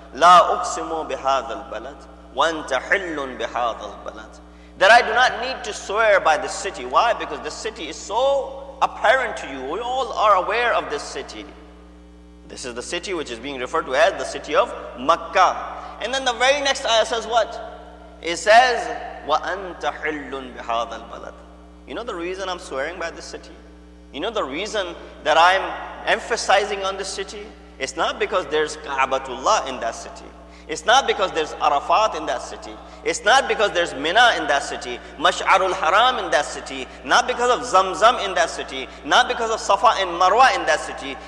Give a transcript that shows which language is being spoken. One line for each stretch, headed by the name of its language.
Arabic: La uqsimu bihadha al-balad, wa anta hillun bihadha al-balad.
English: That I do not need to swear by the city. Why? Because the city is so apparent to you. We all are aware of this city. This is the city which is being referred to as the city of Makkah. And then the very next ayah says what? It says,
Arabic: وَأَنْتَ حِلٌّ بِهَذَا الْبَلَدِ.
English: You know the reason I'm swearing by this city? You know the reason that I'm emphasizing on this city? It's not because there's Ka'batullah in that city. It's not because there's Arafat in that city. It's not because there's Mina in that city, Mash'arul Haram in that city, not because of Zamzam in that city, not because of Safa and Marwa in that city.